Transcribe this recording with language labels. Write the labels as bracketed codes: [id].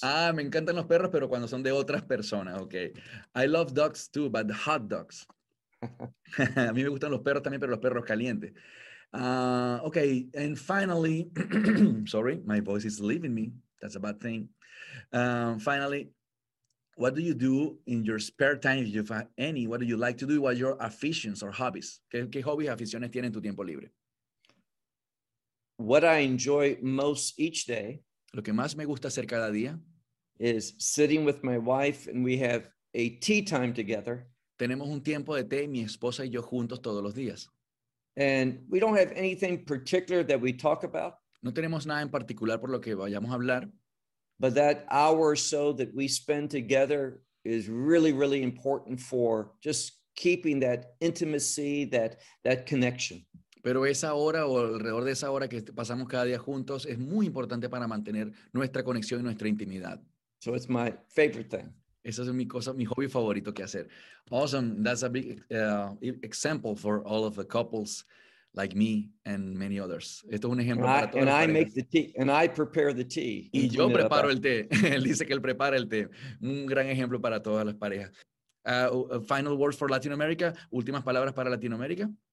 [es] Ah, me encantan los perros, pero cuando son de otras personas, okay. [en] I love dogs too, but the hot dogs. [es] A mí me gustan los perros también, pero los perros calientes. [en] Okay, and finally, sorry, my voice is leaving me. That's a bad thing. Finally, what do you do in your spare time, if you have any? What do you like to do? What are your aficions or hobbies? [es] ¿Qué hobbies, aficiones tienen tu tiempo libre? [en] What I enjoy most each day, [es] lo que más me gusta hacer cada día, [en] is sitting with my wife and we have a tea time together. [es] Tenemos un tiempo de té mi esposa y yo juntos todos los días. [en] And we don't have anything particular that we talk about. [es] No tenemos nada en particular por lo que vayamos a hablar. [en] But that hour or so that we spend together is really, really important for just keeping that intimacy, that connection. [es] Pero esa hora o alrededor de esa hora que pasamos cada día juntos es muy importante para mantener nuestra conexión y nuestra intimidad. [en] So it's my favorite thing. [es] Esa es mi cosa, mi hobby favorito que hacer. [en] Awesome. That's a big example for all of the couples like me and many others. [es] Esto es un ejemplo para todos. [en] And I make the tea. And I prepare the tea. [es] Y yo preparo el té. Él dice que él prepara el té. Un gran ejemplo para todas las parejas. [en] Final words for Latin America. [es] Últimas palabras para Latinoamérica.